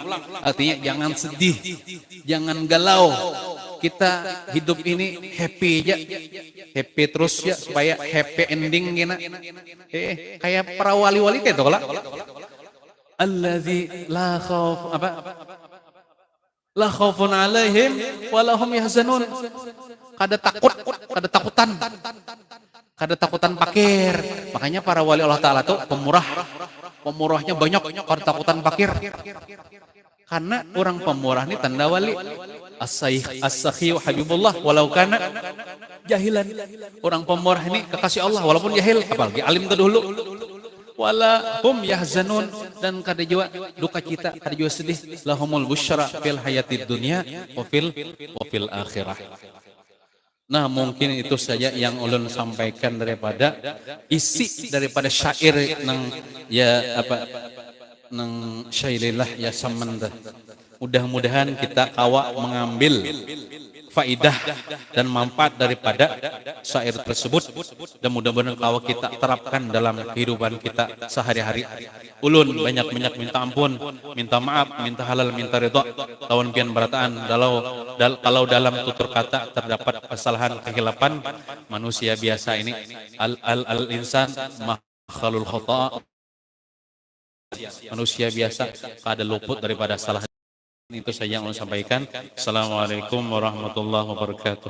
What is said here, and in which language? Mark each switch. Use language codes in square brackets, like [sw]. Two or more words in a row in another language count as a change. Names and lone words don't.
[bjn] Artinya jangan sedih, jangan galau. Kita hidup ini happy aja, happy terus ya, supaya [en] happy ending [bjn] gina. Kayak para wali-wali kayak itu lah. [ar] Allazi la khauf apa? La khaufun alaihim walahum yahzanun. [bjn] Kada takut, kada takutan. Kada takutan pakir. Makanya para wali Allah Ta'ala tuh pemurah. Pemurahnya banyak, kada takutan pakir. Karena orang pemurah ini tanda wali. [ar] As-sakhi wa habibullah walau kana jahilan. [bjn] Orang pemurah ini kekasih Allah walaupun jahil, apalagi alim terdahulu. [ar] Wala hum yahzanun, [bjn] dan kada jua duka cita, kada jua sedih. [ar] Lahumul busyra fil hayatid dunya wa fil akhirah. [bjn] Nah mungkin itu saja yang ulun sampaikan daripada isi daripada syair nang ya apa nang syairilah ya samanda. Mudah-mudahan kita kawa mengambil faidah dan manfaat daripada syair tersebut, dan mudah-mudahan kawa kita terapkan dalam kehidupan kita sehari-hari. Ulun banyak-banyak minta ampun, minta maaf, minta halal, minta ridha. Tahun pian berataan kalau dalam tutur kata terdapat kesalahan, kehilapan, manusia biasa ini [ar] al insan makhlul khata, [bjn] manusia biasa kada luput daripada salah. [id] Itu saja yang saya sampaikan. [ar] Assalamualaikum warahmatullahi wabarakatuh.